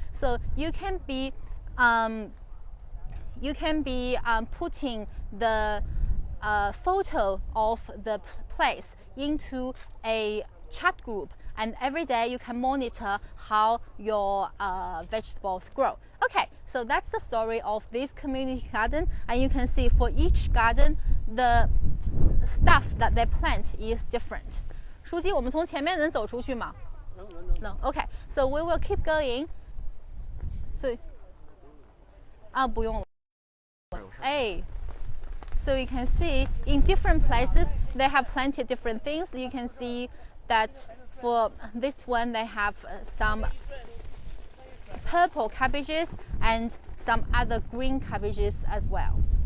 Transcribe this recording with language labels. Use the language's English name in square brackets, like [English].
[English] So you can be putting the photo of the place into a chat group, and every day you can monitor how your vegetables grow. Okay, so that's the story of this community garden, and you can see for each garden the stuff that they plant is different. [Chinese] 书记，我们从前面能走出去吗？ [English] No. Okay, so we will keep going. [Chinese] So, 不用了。A. [English] So you can see in different places they have planted different things. You can see that for this one they have some purple cabbages and some other green cabbages as well.